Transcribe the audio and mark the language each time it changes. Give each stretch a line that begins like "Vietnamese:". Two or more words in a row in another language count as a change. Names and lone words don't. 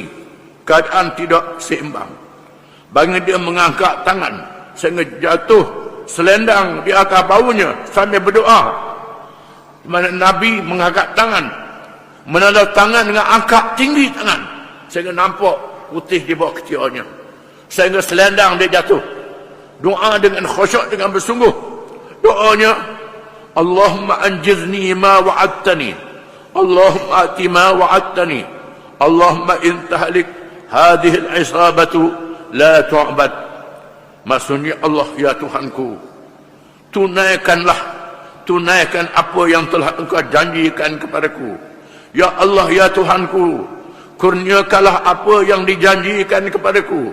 Malay: Keadaan tidak seimbang. Bagi dia mengangkat tangan sehingga jatuh selendang di atas bahunya sambil berdoa. Di mana Nabi mengangkat tangan, menanda tangan dengan angkat tinggi tangan sehingga nampak putih di bawah ketiaknya, sehingga selendang dia jatuh. Doa dengan khusyuk, dengan bersungguh. Doanya,
Arabic: اللهم أنجزني ما وعدتني، اللهم آت ما وعدتني، اللهم إن تهلك هذه العصابة لا تعبد.
Malay: Maksudnya, Allah ya Tuhanku, tunaikan apa yang telah Engkau janjikan kepadaku. Ya Allah ya Tuhanku, kurniakanlah apa yang dijanjikan kepadaku.